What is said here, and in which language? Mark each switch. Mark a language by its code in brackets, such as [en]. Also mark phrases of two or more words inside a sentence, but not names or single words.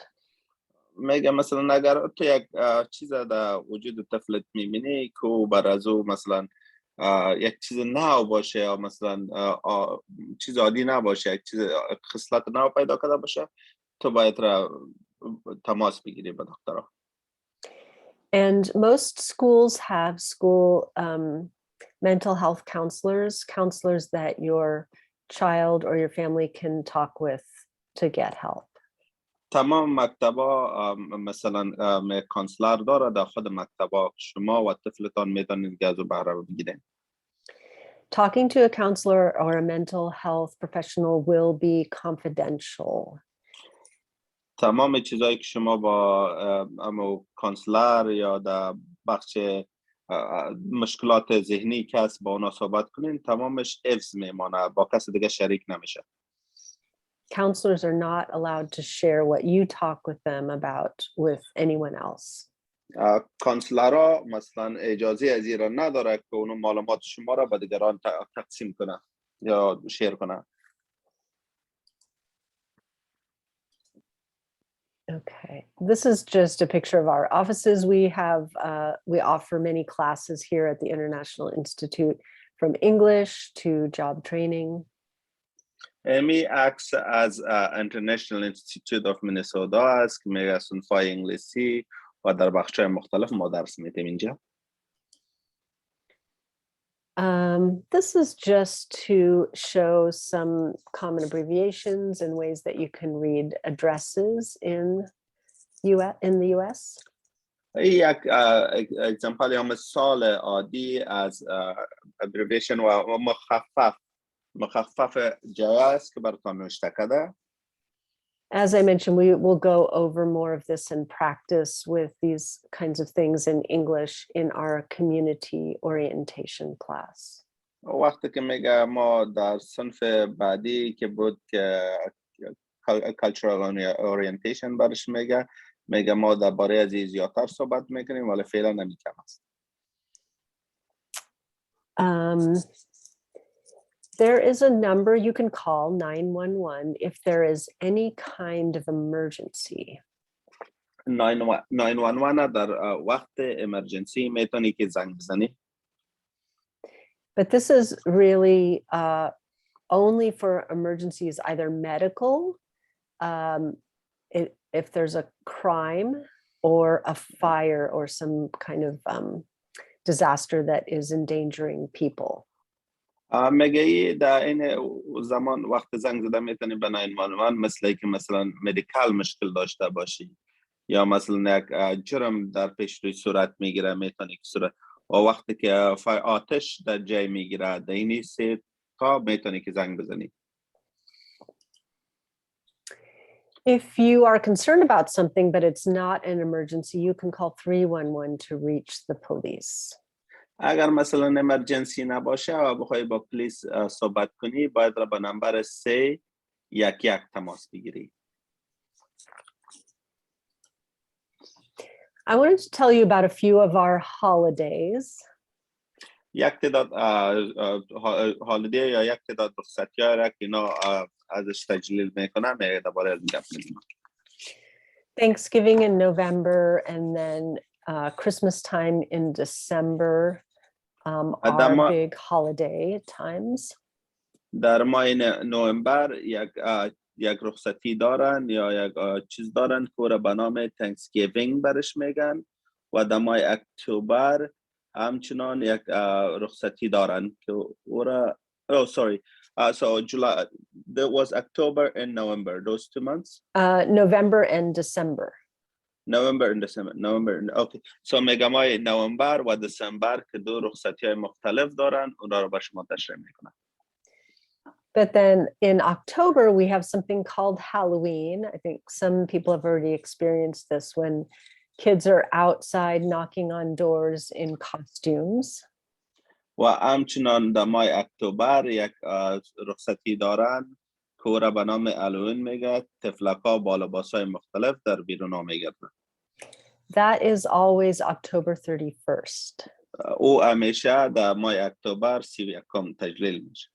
[fa] میگه مثلا اگر تو یک چیز در وجود طفلت میبینی که بر از او مثلا یک چیز نو باشه یا مثلا چیز عادی نباشه، یک چیز خصلت نو پیدا کرده باشه، تو باید را تماس بگیری با دکترها. [en] And most schools have school mental health counselors that your child or your family can talk with to get help. [fa] تمام مکتبا مثلا کانسلر داره در خود مکتبا، شما و طفلتان میتونید از او بهره بگیرید. [en] Talking to a counselor or a mental health professional will be confidential. [fa] تمام چیزایی که شما با کانسلر یا در بخش مشکلات ذهنی کس با اونا صحبت کنین، تمامش حفظ میمانه، با کس دیگه شریک نمیشه. [en] Counselors are not allowed to share what you talk with them about with anyone else. [fa] کانسلرها مثلا اجازه از این را نداره که اونو معلومات شما را به دیگران تقسیم کنه یا شیر کنه. [en] Okay, this is just a picture of our offices. We offer many classes here at the International Institute from English to job training. [fa] امی عکس از International Institute of Minnesota است که میگه صنفای انگلیسی و در بخش‌های مختلف ما درس میدیم اینجا. [en] This is just to show some common abbreviations and ways that you can read addresses in the US. [fa] یک اگزمپل یا مثال عادی از ابریویشن و مخفف جای است که براتون نوشته کرده. [en] As I mentioned, we will go over more of this in practice with these kinds of things in English in our community orientation class. [fa] وقتی که میگه ما در صنف بعدی که بود که [en] cultural orientation [fa] برش میگه ما درباره از این زیادتر صحبت میکنیم ولی فعلا نمی‌کم است. [en] There is a number you can call 911 if there is any kind of emergency. [fa] 911 در وقت امرجنسی میتونی که زنگ بزنی. [en] But this is really only for emergencies, either medical, if there's a crime or a fire or some kind of disaster that is endangering people. [fa] میگه در این زمان وقت زنگ زدن میتونی به 911 مثل که مثلا مدیکال مشکل داشته باشی یا مثلا یک جرم در پیش روی صورت میگیره میتونی که صورت و وقتی که آتش در جای میگیره در این سه تا میتونی که زنگ بزنی. [en] If you are concerned about something but it's not an emergency, you can call 311 to reach the police. [fa] اگر مثلا امرجنسی نباشه و بخوای با پلیس صحبت کنی باید را به نمبر 311 تماس بگیری. [en] I wanted to tell you about a few of our holidays. [fa] یک تعداد هالیدی یا یک تعداد رخصتی‌ها را که اینا ازش تجلیل میکنن میگه درباره از میگم. [en] Thanksgiving in November and then Christmas time in December are big holiday times. [fa] در ماه نوامبر یک رخصتی دارن یا یک چیز دارن که به نام Thanksgiving برش میگن و در ماه اکتبر همچنان یک رخصتی دارن که [en] so July, there was October and November, those 2 months? November and December. Okay. [fa] So میگم ماه نوامبر و دسامبر که دو رخصتی های مختلف دارن اونها رو به شما تشریح میکنم. [en] But then in October, we have something called Halloween. I think some people have already experienced this when kids are outside knocking on doors in costumes. [fa] و همچنان در ماه اکتبر یک رخصتی دارن که او را به نام هالووین میگه طفلک‌ها با لباس‌های مختلف در بیرون میگردن. [en] That is always October 31st. [fa] او همیشه در ماه اکتبر 31 تجلیل میشه.